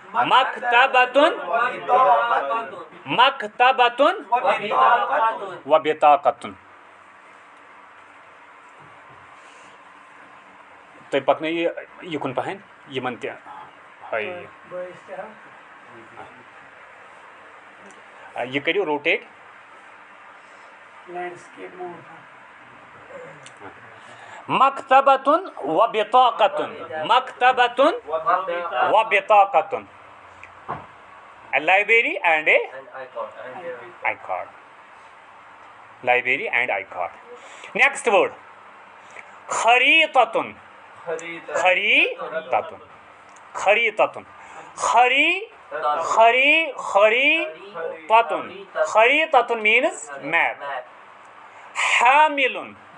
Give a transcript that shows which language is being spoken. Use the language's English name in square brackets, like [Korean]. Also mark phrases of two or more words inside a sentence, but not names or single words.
[Arabic] و بطاقة [Kashmiri] تُہۍ پکنٲیِو یِکُن پہن یِمن تہِ یہِ کٔرِو روٹیٹ [Arabic] مکتبتن و بطاقتن [English] a library and a I-card library and I-card next word kharitatun kharitatun means map hamilun